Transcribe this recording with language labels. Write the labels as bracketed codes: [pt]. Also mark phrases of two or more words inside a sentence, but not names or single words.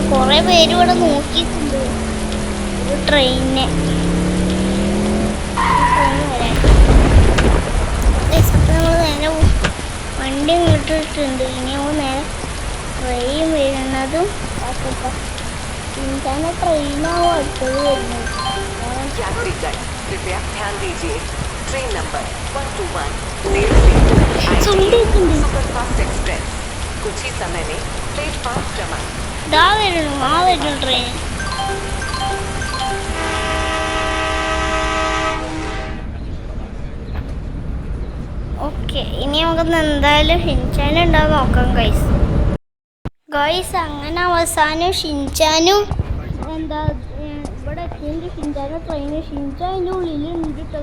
[ml] കുറെ പേര് ഇവിടെ നോക്കിയിട്ടുണ്ട് ഒരു ട്രെയിനിനെ. നമ്മൾ നേരെ വണ്ടി ഇങ്ങോട്ടിട്ടുണ്ട്. ഇനി നേരെ ട്രെയിൻ വരുന്നതും ഇങ്ങനെ ട്രെയിനാവും അടുത്തത് വരുന്നത്. [hi] कुछ ही समय में प्लेटफॉर्म क्रमांक [ml] ട്രെയിൻ. ഓക്കെ, ഇനി നമുക്കൊന്ന് എന്തായാലും ഷിൻചാനും ഉണ്ടാവും നോക്കാം ഗൈസ്. അങ്ങനെ അവസാനം ഷിൻചാനും എന്താ ഇവിടെ എത്തിയെങ്കിൽ ഷിൻചാനും ട്രെയിന് ഷിൻചാൻ്റെ ഉള്ളിൽ ഉണ്ട് കേട്ടോ.